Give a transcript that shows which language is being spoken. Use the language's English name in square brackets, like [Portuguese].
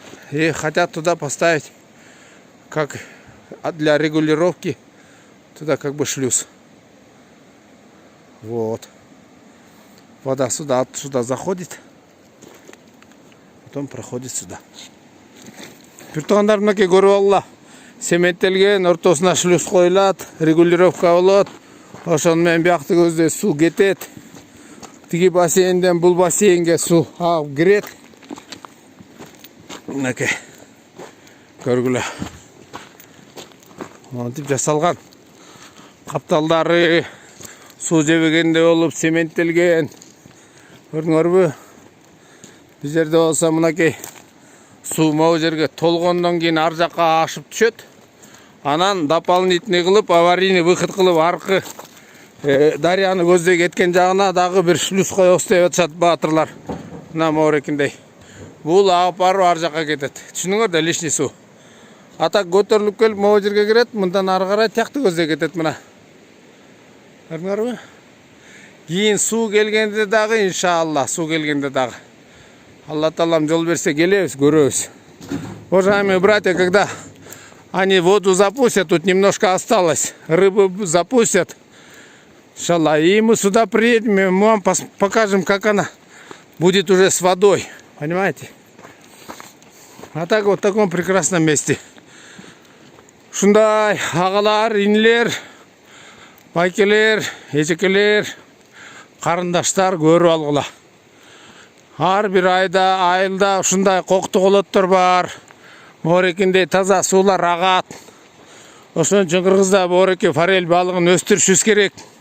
[Russian] И хотят туда поставить, как для регулировки, туда как бы шлюз. Вот. Вода отсюда заходит, потом проходит сюда. [Kyrgyz] Биртугандар мынакей көрүп алла. Сементтелген, ортосуна шлюз коюлат, регулировка болот. Ошону менен биякты көздөй суу кетет. Тиги бассейнден бул бассейнге суу агып кирет. Мынакей. Көргүлө. Монтип жасалган. Капталдары суу жебегенде болуп сементтелген. Көрдүңөрбү? Бул жерде болсо мынакей суу могу жерге толгондон кийин ар жакка ашып түшөт. Анан дополнительный кылып, аварийный выход кылып аркы дарыяны көздөй кеткен жагына дагы бир шлюз коебуз деп атышат баатырлар. Мына моорекиндей. Бул агып барып ар жакка кетет. Түшүнүңөр да, лишний суу. Атак көтөрүлүп келип могу жерге кирет, мындан ары карай тиякты көздөй кетет мына. Көрдүңөрбү? Кийин суу келгенде дагы, иншалла, суу келгенде дагы. Алла Таалам жол берсе келебиз, көрөбүз. [Russian] Уважаемые братья, когда они воду запустят, тут немножко осталось, рыбу запустят, иншалла, и мы сюда приедем, и мы вам покажем, как она будет уже с водой, понимаете? А так вот в таком прекрасном месте. [Kyrgyz] Шундай агалар, инилер, байкелер, эжекелер, карындаштар көрүп алгыла. Ар бир айда, айылда ушундай кокту колоттор бар. Моорекиндей таза суулар агат. Ошон үчүн Кыргызда моореки форель балыгын өстүрүшүбүз керек.